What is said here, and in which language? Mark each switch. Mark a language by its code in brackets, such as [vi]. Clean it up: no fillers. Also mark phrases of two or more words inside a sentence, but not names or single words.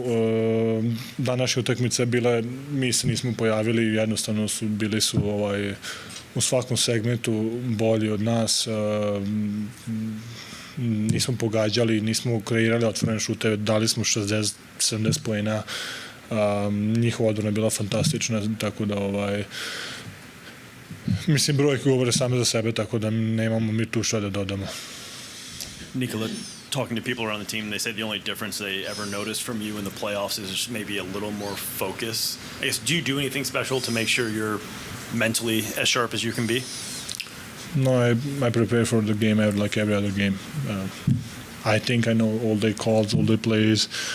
[sr] Današnja utakmica je bila, mi se nismo pojavili, jednostavno bili su u svakom segmentu bolji od nas, nismo pogađali, nismo kreirali otvorene šuteve, dali smo 60-70 poena, njihova odbrana je bila fantastična, tako da mislim, brojke govore same za sebe, tako da nemamo mi tu šta da dodamo. Nikola, [en] talking to people around the team, they say the only difference they ever noticed from you in the playoffs is maybe a little more focus. I guess, do you do anything special to make sure you're mentally as sharp as you can be? No, I prepare for the game like every other game. I think I know all their calls, all their plays.